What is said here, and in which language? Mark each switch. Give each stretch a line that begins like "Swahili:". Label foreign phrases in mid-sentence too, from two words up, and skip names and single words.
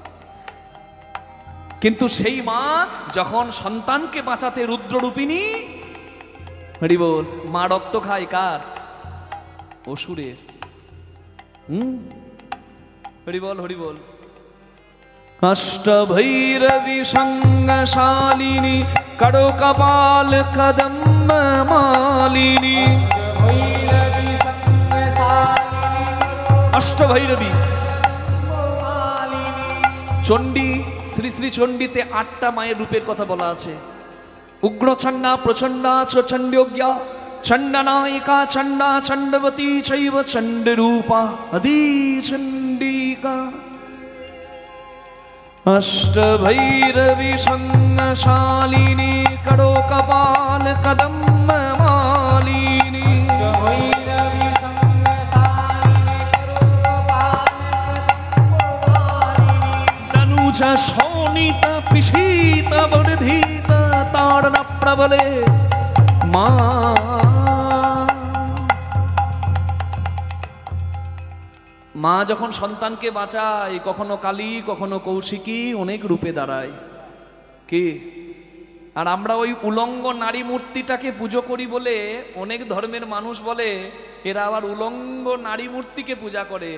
Bangla: কিন্তু সেই মা যখন সন্তানকে বাঁচাতে রুদ্ররূপিণী, হরিবল, মা রক্ত খায় কার? অসুরের। হরিবল হরিবল।
Sanskrit: অষ্টভৈরবী সঙ্গশালিনী করো কপাল কদম্ব মালিনী। भैरवी संगसालिनी অষ্টভৈরবী मालिनी
Bangla: চণ্ডী, শ্রী শ্রী চণ্ডীতে ৮টা মায়ের রূপের কথা বলা আছে।
Sanskrit: উগ্রচণ্ডা, প্রচণ্ডা চ চণ্ডযোগ্যা, চণ্ডনায়িকা, চণ্ডা, চণ্ডবতী চৈব চণ্ডরূপা, আদি চণ্ডিকা। অষ্টভৈরবী সঙ্গশালিনী করো কপাল কদম্ব মালিনী। भैरवी संगसालिनी करो कपाल कदम्ब मालिनी तनुज शोणित पिशीत वर्धित ताड़न प्रबले মা।
Bangla: মা যখন সন্তানকে বাঁচায়, কখনো কালী, কখনো কৌশিকী, অনেক রূপে দাঁড়ায়। কি? আর আমরা ওই উলঙ্গ নারী মূর্তিটাকে পুজো করি বলে অনেক ধর্মের মানুষ বলে এরা আবার উলঙ্গ নারী মূর্তিকে পূজা করে।